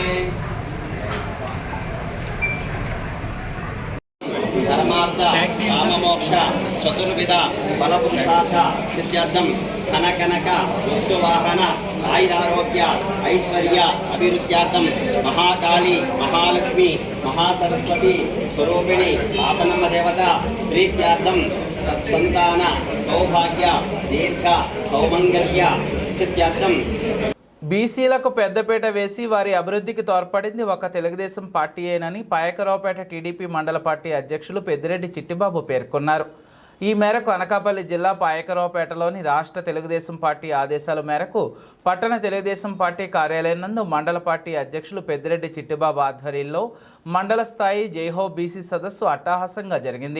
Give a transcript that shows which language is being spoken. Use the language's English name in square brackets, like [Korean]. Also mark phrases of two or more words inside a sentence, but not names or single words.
[Sanskrit] धर्मार्थ काममोक्ष चतुर्विध फलपुरुषार्थ सिद्ध्यर्थं धनकनक वस्तुवाहन आयुरारोग्य ऐश्वर्य अभिवृद्ध्यार्थं महाकाली महालक्ष्मी महासरस्वती स्वरूपिणी पापनम्म देवता प्रीत्यार्थं सत्संतान सौभाग्य दीर्घ सौमंगल्य सिद्ध्यर्थं [Telugu] బీసీలకు పెద్దపీట వేసి వారి అభివృద్ధికి తోడ్పడింది ఒక తెలుగుదేశం పార్టీయేనని పాయకరావుపేట టీడీపీ మండల పార్టీ అధ్యక్షులు పెద్దిరెడ్డి చిట్టిబాబు పేర్కొన్నారు. ఈ మేరకు అనకాపల్లి జిల్లా పాయకరావుపేటలోని రాష్ట్ర తెలుగుదేశం పార్టీ ఆదేశాల మేరకు పట్టణ తెలుగుదేశం పార్టీ కార్యాలయం నందు మండల పార్టీ అధ్యక్షులు పెద్దిరెడ్డి చిట్టిబాబు ఆధ్వర్యంలో మండల స్థాయి జైహో బీసీ సదస్సు అట్టహాసంగా జరిగింది.